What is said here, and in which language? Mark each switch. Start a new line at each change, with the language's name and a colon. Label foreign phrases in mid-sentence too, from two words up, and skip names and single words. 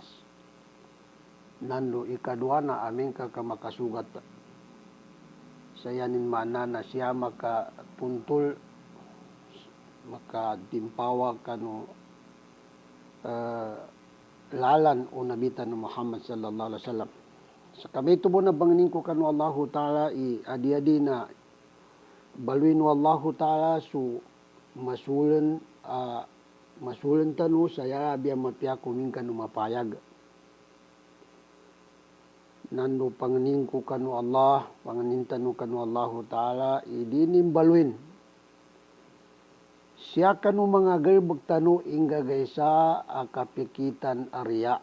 Maguindanaon: Nando ikadua na amin ka makasugat. Sayanin mana na siya makapuntul makatimpawa kanu lalan o nabitan ng Muhammad
Arabic: صلى الله عليه وسلم.
Maguindanaon: Sa kami tubo na banginin ko kanu
Arabic: الله تعالى
Maguindanaon: adi-adi na baluin
Arabic: الله تعالى
Maguindanaon: su masulan tanu saya biya mapya kumin kanu mapayag. Nando panganin ko kanu Allah, panganin tanu kanu
Arabic: الله تعالى
Maguindanaon: idinim baluin. Siya kanu mga gerbag tanu ingga gaysa kapikitan arya.